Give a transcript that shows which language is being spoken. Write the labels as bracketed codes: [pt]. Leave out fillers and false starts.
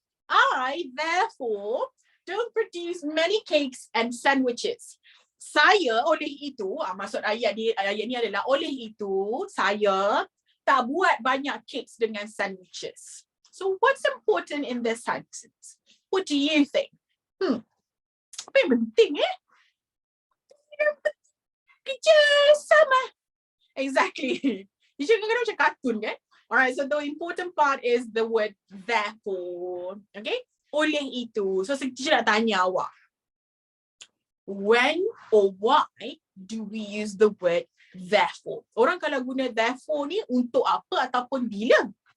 [en] I, therefore, don't produce many cakes and sandwiches. [ms] Saya oleh itu, maksud ayat ni adalah oleh itu, saya tak buat banyak cakes dengan sandwiches. [en] So what's important in this sentence? What do you think? [ms] Apa yang penting Kerja sama. [en] Exactly. You should go to cartoon, okay? All right, so the important part is the word therefore. Okay? [ms] Oleh itu. So teacher nak tanya awak. [en] When or why do we use the word therefore? [ms] Orang kalau guna therefore ni untuk apa ataupun bila?